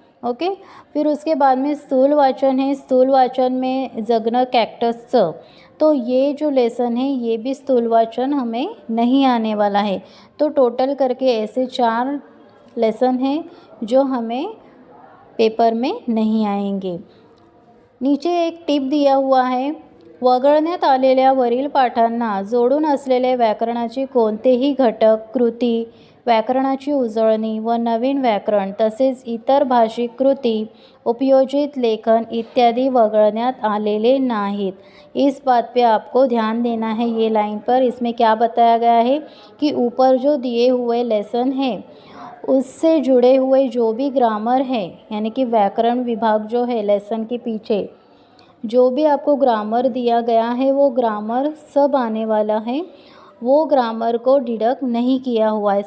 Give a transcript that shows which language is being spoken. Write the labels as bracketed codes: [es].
[hi] Okay, फिर उसके बाद में स्थूल वाचन है। स्थूल वाचन में जगणं कैक्टसचं, तो ये जो लेसन है ये भी स्थूल वाचन हमें नहीं आने वाला है। तो टोटल करके ऐसे 4 लेसन है जो हमें पेपर में नहीं आएंगे। नीचे एक टिप दिया हुआ है, [mr] वगळण्यात आलेल्या वरील पाठांना जोडून असलेले व्याकरणाचे कोणतेही घटक, कृती, व्याकरणाची उजळणी व नवीन व्याकरण तसेच इतर भाषिक कृती, उपयोजित लेखन इत्यादि वगळण्यात आलेले नाहीत। [hi] इस बात पे आपको ध्यान देना है। ये लाइन पर इसमें क्या बताया गया है कि ऊपर जो दिए हुए लेसन है उससे जुड़े हुए जो भी ग्रामर है यानी कि व्याकरण विभाग जो है लेसन के पीछे जो भी आपको ग्रामर दिया गया है वो ग्रामर सब आने वाला है, वो ग्रामर को डिडक्ट नहीं किया हुआ है।